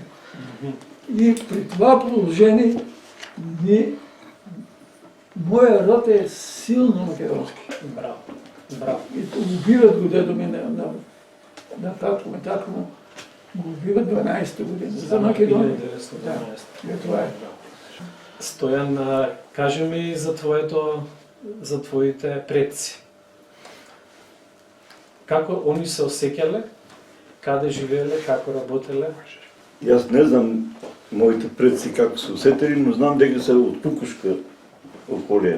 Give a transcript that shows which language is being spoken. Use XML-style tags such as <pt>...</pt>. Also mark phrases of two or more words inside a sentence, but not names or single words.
<bg>И при това положение моя род е силно македонски. Браво. И убиват го дедо ми на татко ми. Татко му го убиват 12-та година за Македония. Да, това е.</bg> <mk>Стоян, кажи ми за твоите предци. Како они се осеќале, каде живееле, како работеле? И аз не знам моите предци како се усетили, но знам дека се од Кукушка околија.</mk>